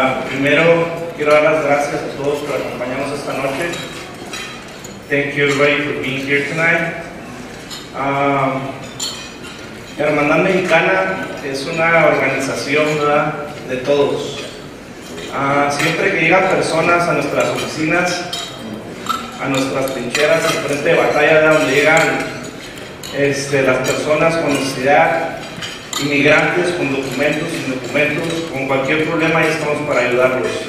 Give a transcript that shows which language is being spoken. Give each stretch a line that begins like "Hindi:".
Spanish: Primero quiero dar las gracias a todos por acompañarnos esta noche.
English: Thank you everybody for being here tonight.
Spanish: Hermandad Mexicana es una organización, ¿verdad?, de todos. Siempre que llegan personas a nuestras oficinas, a nuestras trincheras, al frente de batalla, donde llegan las personas con necesidad, inmigrantes con documentos, sin documentos, con cualquier problema, ahí estamos para ayudarlos.